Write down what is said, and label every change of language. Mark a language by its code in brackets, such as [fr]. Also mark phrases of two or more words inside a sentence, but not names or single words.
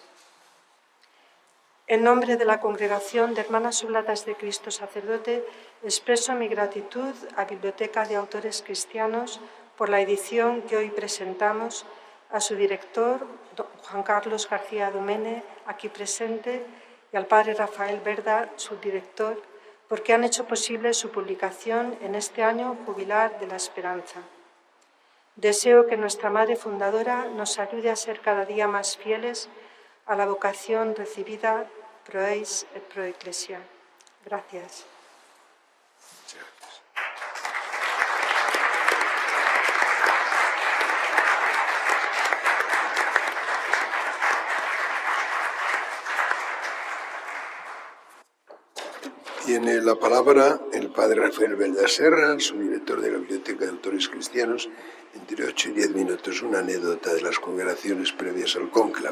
[es] En nombre de la Congregación de Hermanas Oblatas de Cristo Sacerdote, expreso mi gratitud a Biblioteca de Autores Cristianos por la edición que hoy presentamos, a su director, don Juan Carlos García Domene, aquí presente, y al padre Rafael Verda, subdirector, porque han hecho posible su publicación en este año jubilar de la esperanza. Deseo que nuestra Madre Fundadora nos ayude a ser cada día más fieles a la vocación recibida [la] pro eis et pro Ecclesia. [es] Gracias. Tiene la palabra el padre Rafael Verda Serra, subdirector de la Biblioteca de Autores Cristianos, entre 8 y 10 minutos, una anécdota de las congregaciones previas al cónclave.